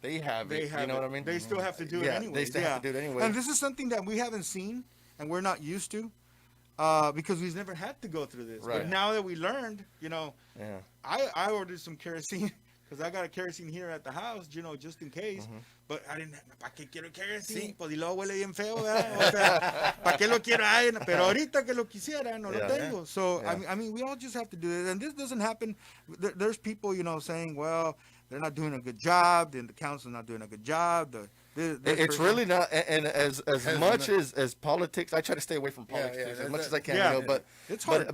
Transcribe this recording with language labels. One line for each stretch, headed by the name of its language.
English: They have it. You know what I mean? They still have to do it anyway. They still have to do it anyway. And this is something that we haven't seen and we're not used to. Because we've never had to go through this. Right. But now that we learned, I ordered some kerosene because I got a kerosene here at the house, just in case. But I didn't.
Spanish: ¿Para qué quiero kerosene? Pues y luego huele bien feo, ¿verdad? O sea, ¿para qué lo quiero? Ay, pero ahorita que lo quisiera, no lo tengo.
English: So I mean, we all just have to do it, and this doesn't happen. There's people, saying, well, they're not doing a good job, then the council's not doing a good job. It's really not, and as much as politics, I try to stay away from politics as much as I can, but it's hard.